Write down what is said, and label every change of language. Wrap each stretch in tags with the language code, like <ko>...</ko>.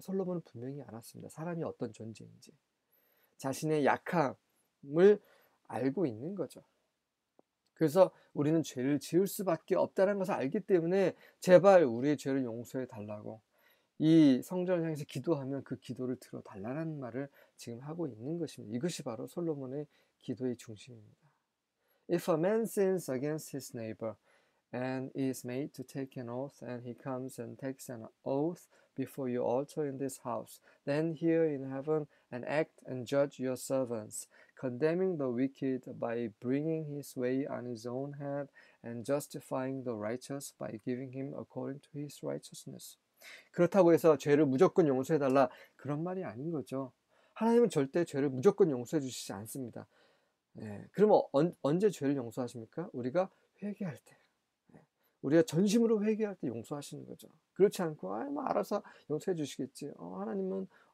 <ko>솔로몬은 분명히 알았습니다. 사람이 어떤 존재인지. 자신의 약함을 알고 있는 거죠. 그래서 우리는 죄를 지을 수밖에 없다는 것을 알기 때문에 제발 우리의 죄를 용서해 달라고 이 성전을 향해서 기도하면 그 기도를 들어달라는 말을 지금 하고 있는 것입니다. 이것이 바로 솔로몬의 기도의 중심입니다.</ko> <en>If a man sins against his neighbor and is made to take an oath and he comes and takes an oath before your altar in this house, then hear in heaven and act and judge your servants, condemning the wicked by bringing his way on his own head and justifying the righteous by giving him according to his righteousness.</en> <ko>그렇다고 해서 죄를 무조건 용서해달라 그런 말이 아닌 거죠. 하나님은 절대 죄를 무조건 용서해 주시지 않습니다. 그러면 언제 죄를 용서하십니까? 우리가 회개할 때. 우리가 전심으로 회개할 때 용서하시는 거죠. 그렇지 않고 뭐 알아서 용서해 주시겠지. 하나님은</ko>